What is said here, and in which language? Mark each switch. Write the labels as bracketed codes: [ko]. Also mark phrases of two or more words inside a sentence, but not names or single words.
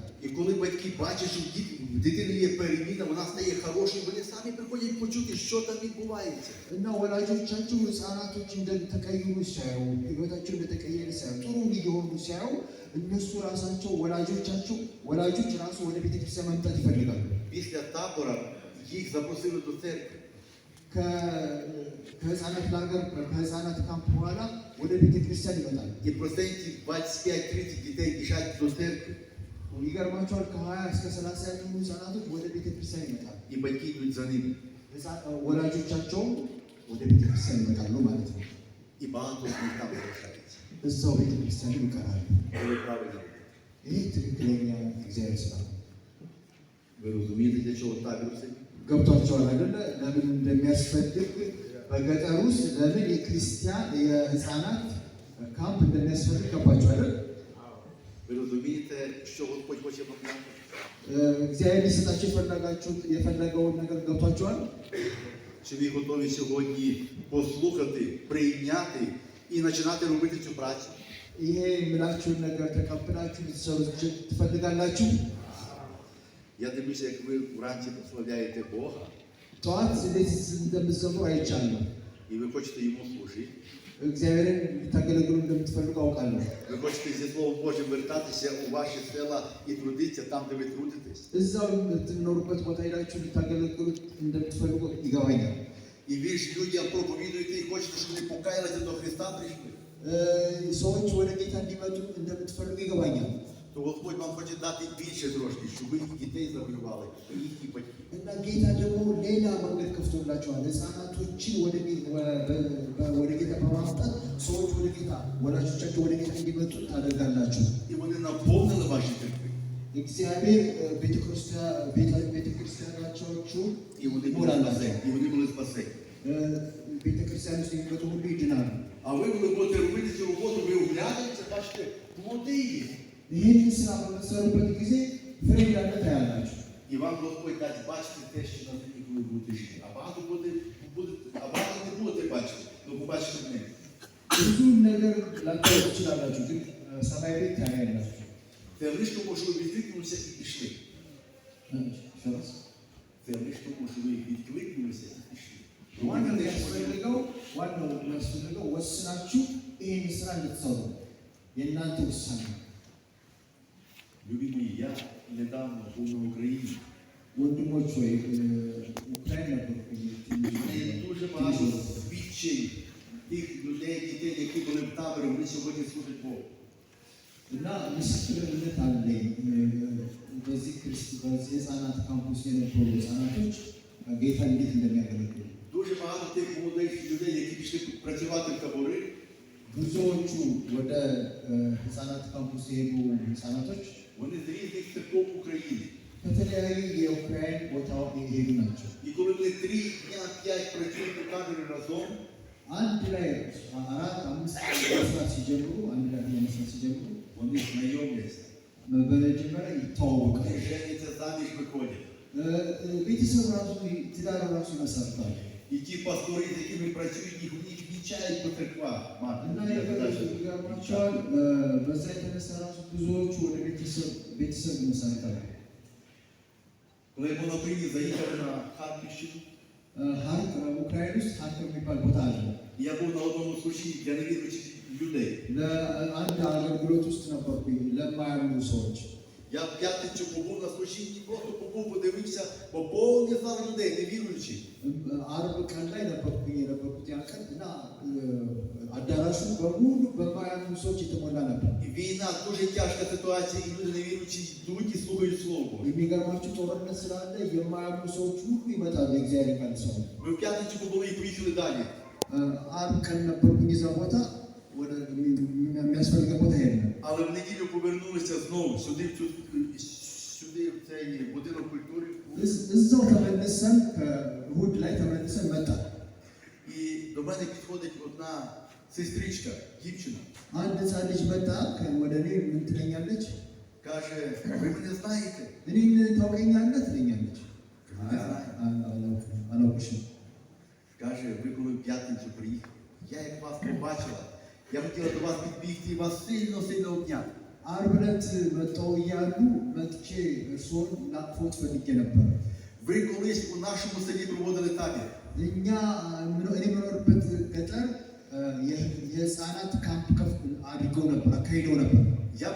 [uk] І коли батьки бачать, що в дитини є переміна, вона стає хорошою, вони самі приходять почути, що там відбувається. [am] እና ወላጆቻቸው ሕፃናቶች እንደተቀየሩ ሲያዩ፣ ህይወታቸው እንደተቀየረ ሲያዩ፣ ጥሩ እየሆኑ ሲያዩ እነሱ ራሳቸው ወላጆች ራሱ ወደ ቤተክርስቲያን መምጣት ይፈልጋሉ። [uk] Після табора їх запросили до церкви. [am] ከህፃናት ላገር ከህፃናት ካምፕ በኋላ ወደ ቤተክርስቲያን ይመጣል። [uk] И процентів 25-30 дітей біжать до церкви. [am] ይገርማቸዋል። ከ20 እስከ 30 የሚሆኑ ህፃናቶች ወደ ቤተክርስቲያን ይመጣል። [uk] І батьки йдуть за ними. [am] ወላጆቻቸው ወደ ቤተክርስቲያን ይመጣሉ ማለት ነው። [uk] І багато з них там залишається. [am] እዛው ቤተክርስቲያን ይቀራሉ። [uk] Коли правильно. [am] ይህ ትክክለኛ እግዚአብሔር ስራ ነው። [uk] Ви розумієте, для чого табір цей? [am] ገብቷቸዋል አይደለ? ለምን እንደሚያስፈልግ በገጠር ውስጥ ለምን የክርስቲያን የህፃናት ካምፕ እንደሚያስፈልግ ገባቸው አይደል? [uk] Ви розумієте, що Господь хоче вам дати? [am] እግዚአብሔር ሊሰጣቸው የፈለገውን ነገር ገብቷቸዋል? [uk] Чи ви готові сьогодні послухати, прийняти і починати робити цю працю? [am] ይሄ የምላችሁን ነገር ተቀብላችሁ ልትሰሩ ትፈልጋላችሁ? [uk] Я дивлюся, як ви вранці прославляєте Бога, [am] ጠዋት እንዴት እንደምትዘምሩ አይቻለሁ። [uk] і ви хочете Йому служити. [am] እግዚአብሔርን ልታገለግሉ እንደምትፈልጉ አውቃለሁ። [uk] Ви хочете зі Словом Божим вертатися у ваші села і трудитися там, де ви трудитесь. [am] እዛው የምትኖሩበት ቦታ ሄዳችሁ ልታገለግሉ እንደምትፈልጉ ይገባኛል። [uk] І ви ж людям проповідуєте і хочете, щоб вони покаялися до Христа прийшли. [am] ሰዎች ወደ ጌታ እንዲመጡ እንደምትፈልጉ ይገባኛል። [uk] То Господь вам хоче дати більше трошки, щоб ви їх дітей завоювали, їхні батьки. [am] እና ጌታ ደግሞ ሌላ መንገድ ከፍቶላቸዋል። ህፃናቶችን ወደ ጌታ በማምጣት ሰዎች ወደ ጌታ ወላጆቻቸው ወደ ጌታ እንዲመጡ ታደርጋላችሁ። [uk] І вони наповнили ваші церкви. [am] እግዚአብሔር ቤተክርስቲያናቸው [uk] І вони були спасені. І вони були спасені. [am] ቤተክርስቲያን ውስጥ የሚመጡ ሁሉ ይድናሉ። [uk] А ви, коли будете робити цю роботу, ви оглядаєте, бачите, плоди є. [am] ይህንን ስራ በምትሰሩበት ጊዜ ፍሬ እንዳለ ታያላችሁ። [uk] І вам Господь дасть бачити те, що на землі, коли будете жити. А багато не будете бачити, то побачите в небі. [am] ብዙ ነገር ላታዩ ትችላላችሁ፣ ግን ሰማይ ቤት ታያላችሁ። [uk] Це лише тому, що ви відкликнулися і пішли. Це лише тому, що ви відкликнулися і пішли. [am] ዋናው የሚያስፈልገው ወስናችሁ ይህን ስራ እንድትሰሩ የእናንተ ውሳኔ። [uk] Любі мої, я недавно був на Україні. [am] ወንድሞች ወይ ኡክራይን ነበርኩ። [uk] Дуже багато свідчень тих людей, дітей, які були в таборі, вони сьогодні служать Богу. [am] እና ምስክርነት አለኝ። በዚህ ህፃናት ካምፕ ውስጥ የነበሩ ህፃናቶች ጌታ እንዴት እንደሚያገለግሉ። [uk] Дуже багато тих молодих людей, які пішли працювати в табори. [am] ብዙዎቹ ወደ ህፃናት ካምፕ ውስጥ የሄዱ ህፃናቶች [uk] Вони з різних церков України. [am] ከተለያዩ የኡክራይን ቦታዎች የሄዱ ናቸው። [uk] І коли вони 3 дня, 5 працюють у таборі разом, [am] አንድ ላይ 4-5 መስራት ሲጀምሩ [uk] вони знайомляться. [am] በመጀመሪያ ይተዋወቃሉ። [uk] Женяться, заміж виходять. [am] ቤተሰብ ራሱ ትዳር ራሱ ይመሰርታል። [uk] І ті пастори, з якими працюють, їх відчають по церквах. [am] እና ይገርማቸዋል። በዛ የተነሳ ራሱ ብዙዎቹ ወደ ቤተሰብ ይመሰርታሉ። [uk] Коли я був на Україні, заїхав на Харківщину. [am] ኡክራይን ውስጥ ሀርኮቭ የሚባል ቦታ አለ። [uk] Я був на одному служінні для невіруючих людей. [am] ለአንድ አገልግሎት ውስጥ ነበርኩኝ ለማያምኑ ሰዎች። [uk] Я в п'ятницю побув на служінні, просто побув, подивився, бо повний зал людей, невіруючих. [am] ዓርብ ቀን ላይ ነበርኩኝ የነበርኩት ያ ቀን እና አዳራሹ በሙሉ በማያምኑ ሰዎች የተሞላ ነበር። [uk] І війна, дуже тяжка ситуація, і люди невіруючі йдуть і слухають Слово. [am] የሚገርማችሁ ጦርነት ስላለ የማያምኑ ሰዎች ሁሉ ይመጣሉ የእግዚአብሔር ቃል ሰው። [uk] Ми в п'ятницю побули і поїхали далі. [am] ዓርብ ቀን ነበርኩኝ እዛ ቦታ ወደ የሚያስፈልገው ቦታ ሄድን። [uk] Але в неділю повернулися знову сюди, в цей будинок культури. [am] እዛው ተመልሰን ከእሑድ ላይ ተመልሰን መጣን። [uk] І до мене підходить одна сестричка, дівчина. [am] አንድ ህፃን ልጅ መጣ ወደ እኔ ምን ትለኛለች? [uk] Каже, ви мене знаєте? [am] እኔን ታውቀኛለህ ትለኛለች። አላውቅሽም። [uk] Каже, ви коли в п'ятницю приїхали, я як вас побачила, я хотіла до вас підбігти і вас сильно обняти. [am] ዓርብ ዕለት መጥተው እያሉ መጥቼ እርስዎን ላቅፎት ፈልጌ ነበር። [uk] Ви колись у нашому селі проводили табір. [am] እኔ የምኖርበት ገጠር የህፃናት ካምፕ አድርገው ነበር፣ አካሂደው ነበር።